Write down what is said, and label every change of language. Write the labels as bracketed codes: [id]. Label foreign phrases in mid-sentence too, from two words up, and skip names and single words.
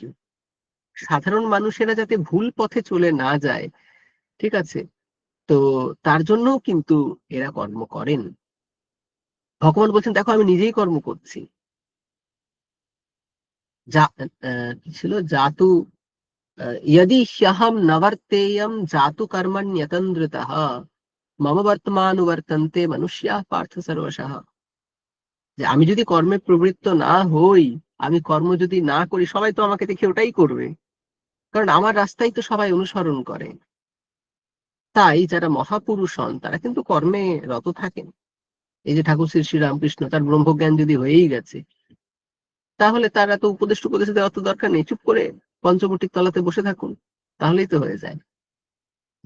[bn] সাধারণ মানুষেরা যাতে ভুল পথে চলে না যায়, ঠিক আছে, তো তার জন্য কিন্তু এরা কর্ম করেন। ভগবান বলছেন দেখো আমি নিজেই কর্ম করছি। যা কি ছিল, [sa] জাতু यदि ह्यहम नवर्तेयम जातु कर्मण्यतन्द्रितः मम वर्तमानुवर्तन्ते मनुष्याः पार्थ सर्वशः। [bn] যে আমি যদি কর্মে প্রবৃত্ত না হই, আমি কর্ম যদি না করি, সবাই তো আমাকে দেখে ওটাই করবে, কারণ আমার রাস্তাই তো সবাই অনুসরণ করে। তাই যারা মহাপুরুষ হন তারা কিন্তু কর্মে রত থাকেন। এই যে ঠাকুর শ্রী শ্রী রামকৃষ্ণ, তার ব্রহ্মজ্ঞান যদি হয়েই গেছে, তাহলে তারা তো উপদেশ দেওয়ার তো দরকার নেই, চুপ করে পঞ্চবটির তলাতে বসে থাকুন, তাহলেই তো হয়ে যায়।